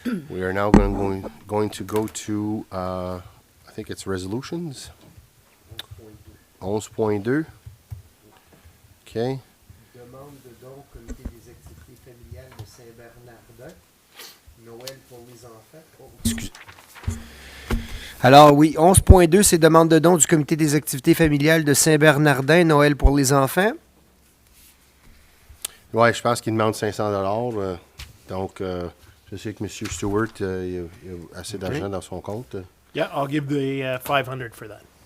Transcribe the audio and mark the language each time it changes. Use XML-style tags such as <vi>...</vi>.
<en>We are now going to go to, I think it's resolutions. 11.2. Okay.</en> <fr>Demande de don au comité des activités familiales de Saint-Bernardin. Noël pour les enfants. Excusez. Alors oui, 11.2, c'est demande de don du comité des activités familiales de Saint-Bernardin, Noël pour les enfants. Ouais, je pense qu'il demande 500 donc, je sais que M. Stewart, il a assez d'argent dans son compte.</fr> <en>Yeah, I'll give the 500 for that.</en>